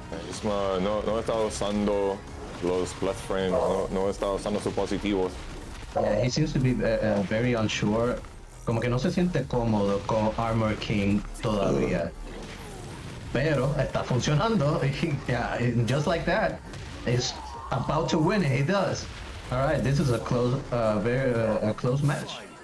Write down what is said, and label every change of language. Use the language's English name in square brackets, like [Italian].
[Spanish] Isma no está usando los plus frames, no está usando sus positivos. [English] Yeah, he seems to be very unsure. [Spanish] Como que no se siente cómodo con Armor King todavía. Pero está funcionando. [English] Yeah, just like that. He's about to win it. He does. All right, this is a close, very close match.